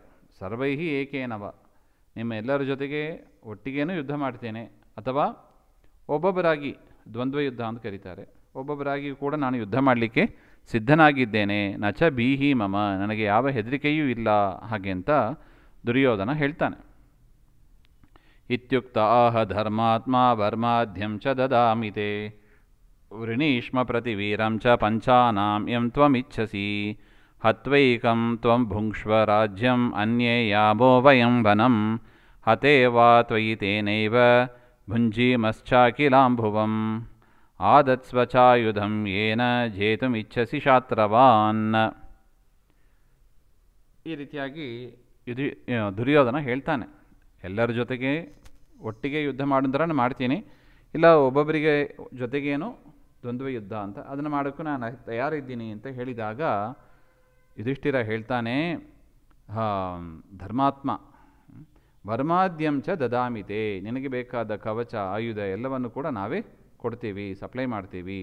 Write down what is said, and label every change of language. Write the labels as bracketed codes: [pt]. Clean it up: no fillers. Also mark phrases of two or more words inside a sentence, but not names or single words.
[sa] ಸರ್ವೈಹಿ ಏಕೇನವ, [kn] ನಿಮ್ಮ ಎಲ್ಲರ ಜೊತೆಗೆ ಒಟ್ಟಿಗೇನೂ ಯುದ್ಧ ಮಾಡ್ತೇನೆ, ಅಥವಾ ಒಬ್ಬೊಬ್ಬರಾಗಿ ದ್ವಂದ್ವ ಯುದ್ಧ ಅಂತ ಕರೀತಾರೆ, ಒಬ್ಬೊಬ್ಬರಾಗಿ ಕೂಡ ನಾನು ಯುದ್ಧ ಮಾಡಲಿಕ್ಕೆ ಸಿದ್ಧನಾಗಿದ್ದೇನೆ. [sa] ನಚ ಬೀಹಿ ಮಮ, [kn] ನನಗೆ ಯಾವ ಹೆದರಿಕೆಯೂ ಇಲ್ಲ ಹಾಗೆ ಅಂತ ದುರ್ಯೋಧನ ಹೇಳ್ತಾನೆ. [sa] ಇತ್ಯುಕ್ತ ಆಹ ಧರ್ಮಾತ್ಮ ವರ್ಮಾಧ್ಯಂ ಚ ದದಾಮಿತೆ ವೃಣೀಷ್ಮ ಪ್ರತಿವೀರಂ ಚ ಪಂಚಾನಾಂ ಯಂ ತ್ವಮಿಚ್ಛಸಿ ಹತ್ವೈಕಂ ತ್ವಂ ಭುಂಕ್ಷ್ವ ರಾಜ್ಯಂ ಅನ್ಯೇ ಯಾಮೋ ವಯಂ ವನಂ ಹತೇ ವಾ ತ್ವಯಿ ತೇನೈವ ಭುಂಜೀಮಶ್ಚಾಖಿಲಾಂಭುವಂ ಆದತ್ಸ್ವ ಚಾಯುಧಂ ಯೇನ ಜೇತುಮಿಚ್ಛಸಿ ಶಾತ್ರವಾನ್. [kn] ಈ ರೀತಿಯಾಗಿ ದುರ್ಯೋಧನ ಹೇಳ್ತಾನೆ, ಎಲ್ಲರ ಜೊತೆಗೆ ಒಟ್ಟಿಗೆ ಯುದ್ಧ ಮಾಡಿದ್ರೆ ಮಾಡ್ತೀನಿ, ಇಲ್ಲ ಒಬ್ಬೊಬ್ಬರಿಗೆ ಜೊತೆಗೇನು ದ್ವಂದ್ವ ಯುದ್ಧ ಅಂತ ಅದನ್ನು ಮಾಡೋಕ್ಕೂ ನಾನು ತಯಾರಿದ್ದೀನಿ ಅಂತ ಹೇಳಿದಾಗ ಯುಧಿಷ್ಠಿರ ಹೇಳ್ತಾನೆ, [sa] ಧರ್ಮಾತ್ಮ ವರ್ಮಾದ್ಯಂ ಚ ದದಾಮಿತೆ, [kn] ನಿನಗೆ ಬೇಕಾದ ಕವಚ ಆಯುಧ ಎಲ್ಲವನ್ನು ಕೂಡ ನಾವೇ ಕೊಡ್ತೀವಿ, ಸಪ್ಲೈ ಮಾಡ್ತೀವಿ.